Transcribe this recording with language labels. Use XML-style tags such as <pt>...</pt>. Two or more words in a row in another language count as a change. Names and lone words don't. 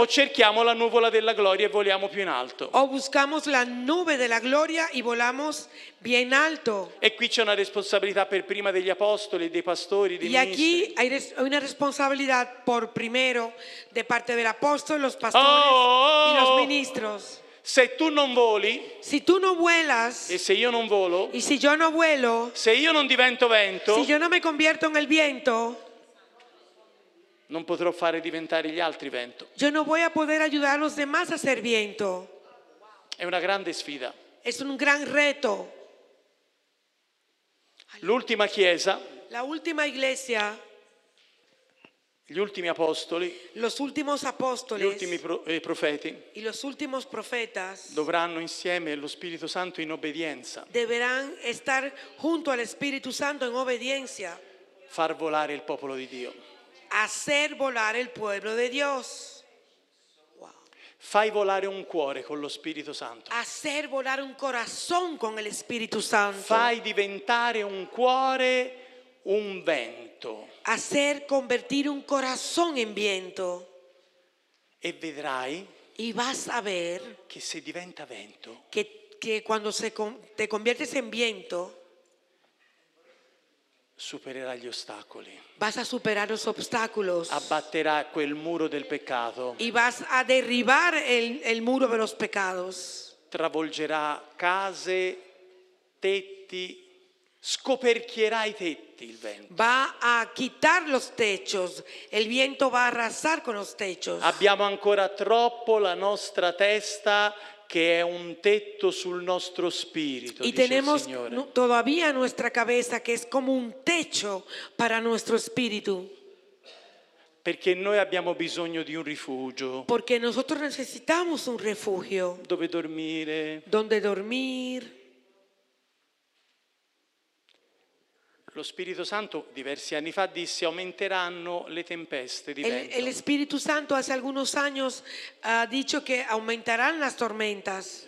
<it>o cerchiamo la nuvola della gloria e voliamo più in alto.</it> <es>O buscamos la nube de la gloria y volamos bien alto.</es> <it>E qui c'è una responsabilità per prima degli apostoli, dei pastori, dei</it> <es>Y aquí</es> <it>ministri.</it> <es>hay una responsabilidad por primero de parte del apóstol, los pastores Oh! y los ministros.</es> <it>Se tu non voli,</it> <es>Si tú no vuelas</es> <it>e se io non volo,</it> <es>y si yo no vuelo,</es> <it>se io non divento vento,</it> <es>si yo no me convierto en el viento,</es> <it>non potrò fare diventare gli altri vento.</it> <es>yo no voy a poder ayudar a los demás a ser viento.</es> <it>È una grande sfida.</it> <es>Es un gran reto.</es> <it>L'ultima Chiesa,</it> <es>La última iglesia,</es> <it>gli ultimi apostoli,</it> <es>los últimos</es> <it>gli</it> <es>apóstoles</es> <it>ultimi profeti</it> <es>y los últimos profetas</es> <it>dovranno insieme allo Spirito Santo in obbedienza</it> <es>deberán estar junto al Espíritu Santo en obediencia,</es> <it>far volare il popolo di Dio.</it> <es>hacer volar el pueblo de Dios,</es> <it>Fai volare un cuore con lo Spirito Santo.</it> <es>hacer volar un corazón con el Espíritu Santo,</es> <it>Fai diventare un cuore un vento</it> <es>hacer convertir un corazón en viento,</es> <it>e vedrai</it> <es>y vas a ver</es> <it>che se diventa vento</it> <es>que cuando te conviertes en viento</es> <it>supererà gli ostacoli,</it> <es>vas a superar los obstáculos</es> <it>abbatterà quel muro del peccato,</it> <es>y vas a derribar el muro de los pecados.</es> <it>travolgerà case, tetti, scoperchierà i tetti il vento.</it> <es>Va a quitar los techos, el viento va a arrasar con los techos.</es> <it>Abbiamo ancora troppo la nostra testa che è un tetto sul nostro spirito,</it> <es>Y</es> <it>dice il</it> <es>tenemos</es> <it>Signore.</it> <es>todavía nuestra cabeza que es como un techo para nuestro espíritu,</es> <it>Perché noi abbiamo bisogno di un rifugio</it> <es>porque nosotros necesitamos un refugio</es> <it>dove dormire.</it> <es>donde dormir.</es> <it>Lo Spirito Santo diversi anni fa disse aumenteranno le tempeste di</it> <es>El</es> <it>vento.</it> <es>Espíritu Santo hace algunos años ha dicho que aumentarán las tormentas.</es>